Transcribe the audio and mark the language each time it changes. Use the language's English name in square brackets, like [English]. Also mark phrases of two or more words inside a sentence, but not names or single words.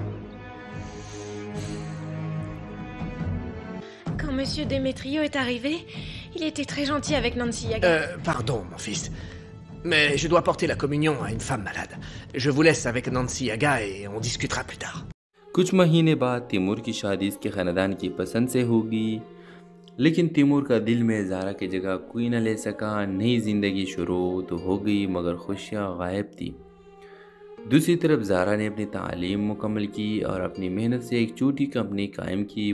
[French] Quand Monsieur Démétrio est arrivé, il était très gentil avec Nancy Yaga. Pardon, mon fils. Mais je dois porter la communion à une femme malade. Je vous laisse avec Nancy Yaga et on discutera plus tard. [Hindi] कुछ महीने बाद तैमूर की शादी इसके ख़ानदान की पसंद से होगी, लेकिन तैमूर का दिल में ज़ारा की जगह कोई न ले सका। नई ज़िंदगी शुरू तो हो गई मगर खुशियाँ गायब थी। दूसरी तरफ ज़ारा ने अपनी तालीम मुकम्मल की और अपनी मेहनत से एक छोटी कंपनी कायम की।